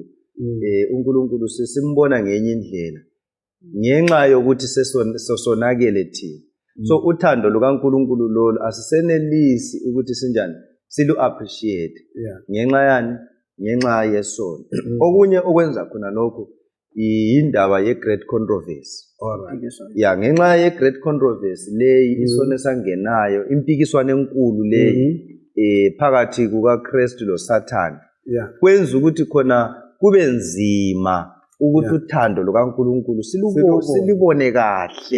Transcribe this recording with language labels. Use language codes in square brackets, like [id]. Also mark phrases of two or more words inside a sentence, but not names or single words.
[zu] uNkulunkulu simbona ngenye indlela ngenxa yokuthi sesonakele thina. So uthando lukaNkulunkulu lolu asisenelisi ukuthi sinjani silu appreciate ngenxa yani, ngenxa yesono. Okunye okwenza khona lokho indaba ye [en] great controversy. [zu] Ngenxa ye [en] great controversy [zu] leyi isono esangenayo, impikiswano enkulu leyi phakathi kukaKristu loSathane, kwenza ukuthi khona kube nzima ukuthi uthando lukaNkulunkulu silibone kahle.